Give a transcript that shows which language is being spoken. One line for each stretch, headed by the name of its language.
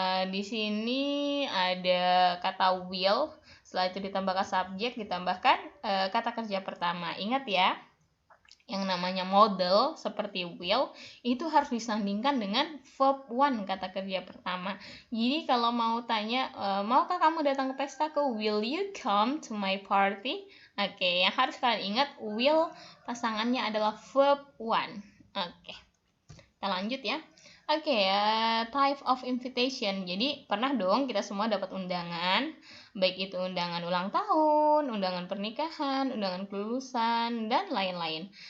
Indonesian: Di sini ada kata will. Setelah itu ditambahkan subjek, ditambahkan kata kerja pertama. Ingat ya, yang namanya model seperti will itu harus disandingkan dengan verb one, kata kerja pertama. Jadi kalau mau tanya, maukah kamu datang ke pestaku?
English: Will you come to my party?
Indonesian: Oke, yang harus kalian ingat, will pasangannya adalah verb one. Oke, kita lanjut ya. Oke, type of invitation. Jadi pernah dong kita semua dapat undangan, baik itu undangan ulang tahun, undangan pernikahan, undangan kelulusan, dan lain-lain.